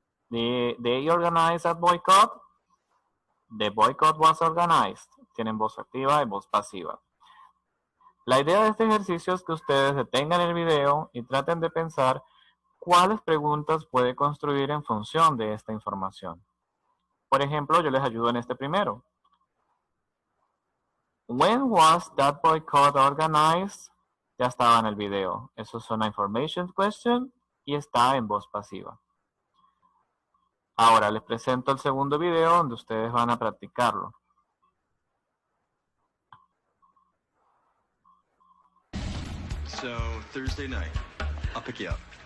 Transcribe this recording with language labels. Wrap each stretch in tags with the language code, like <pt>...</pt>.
<en>They organized that boycott. The boycott was organized.</en> <es>Tienen voz activa y voz pasiva. La idea de este ejercicio es que ustedes detengan el video y traten de pensar cuáles preguntas puede construir en función de esta información. Por ejemplo, yo les ayudo en este primero.</es> <en>When was that boycott organized?</en> <es>Ya estaba en el video. Eso es una information question y está en voz pasiva. Ahora les presento el segundo video donde ustedes van a practicarlo.</es> <en>So, Thursday night, I'll pick you up.</en>